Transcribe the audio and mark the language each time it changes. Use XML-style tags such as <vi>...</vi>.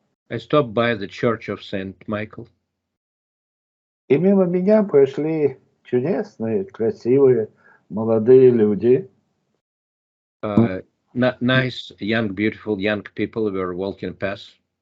<en>I stopped by the Church of St. Michael.</en> <ru>И мимо меня прошли чудесные, красивые, молодые люди.</ru> <en>Nice, young, beautiful young people were walking past.</en>